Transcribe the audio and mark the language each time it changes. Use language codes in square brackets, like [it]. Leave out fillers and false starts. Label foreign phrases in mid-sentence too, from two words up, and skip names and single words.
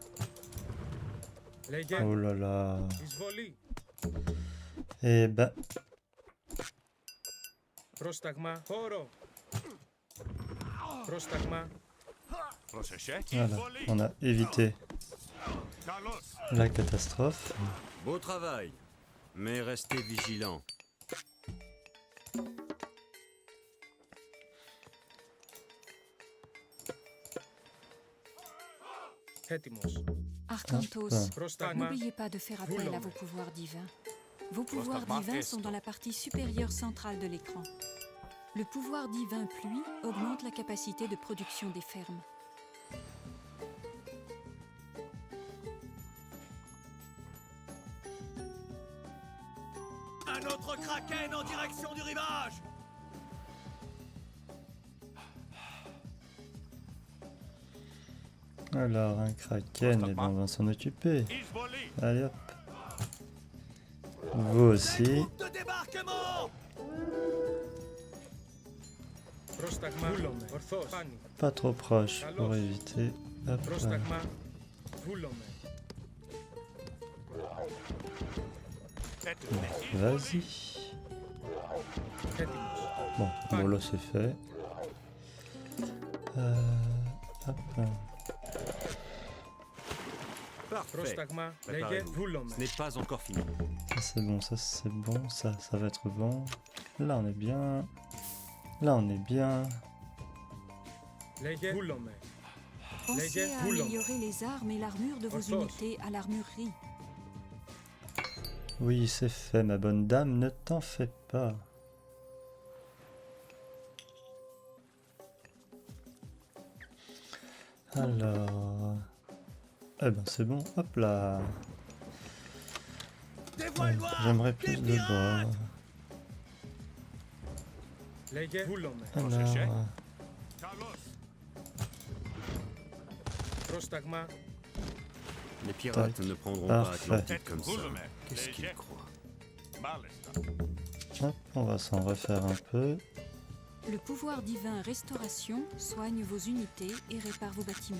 [fr] Oh là là. Eh ben, [el] Πρόσταγμα. Χώρο. Πρόσταγμα. [fr] Voilà, on a évité la catastrophe. Beau travail, mais restez vigilants. [el] Έτοιμος. [fr] Arcantos, [el] Πρόσταγμα. [fr] n'oubliez pas de faire appel à vos pouvoirs divins. Vos pouvoirs divins sont dans la partie supérieure centrale de l'écran. Le pouvoir divin pluie augmente la capacité de production des fermes. Un autre kraken en direction du rivage. Alors, un kraken, eh ben, on va s'en occuper. Allez hop. Vous aussi. De débarquement. [el] Πρόσταγμα. Βούλομαι. Ορθώς. Πάνι. [fr] Pas trop proche pour éviter. Hop là. [el] Πρόσταγμα. Βούλομαι. [fr] Vas-y. [el] Έτοιμος. [fr] Bon, bon là c'est fait. Hop. Parfait. [el] Πρόσταγμα. Λέγε. [fr] Préparez-vous. [el] Βούλομαι. [fr] Ce n'est pas encore fini. Ça c'est bon, ça c'est bon, ça va être bon. Là on est bien. Là on est bien. [el] Λέγε. Βούλομαι. [fr] Pensez à [el] Boulon. [fr] améliorer les armes et l'armure de vos [el] Orthos. [fr] unités à l'armurerie. Oui, c'est fait, ma bonne dame, ne t'en fais pas. Alors... Eh ben c'est bon, hop là. J'aimerais plus de bois. [el] Λέγε. Βούλομαι. [fr] Alors... [el] Πρόσταγμα. [fr] Les pirates ne prendront Parfait. pas Atlantide comme ça. Qu'est-ce qu'ils croient? Hop, on va s'en refaire un peu. Le pouvoir divin Restauration soigne vos unités et répare vos bâtiments.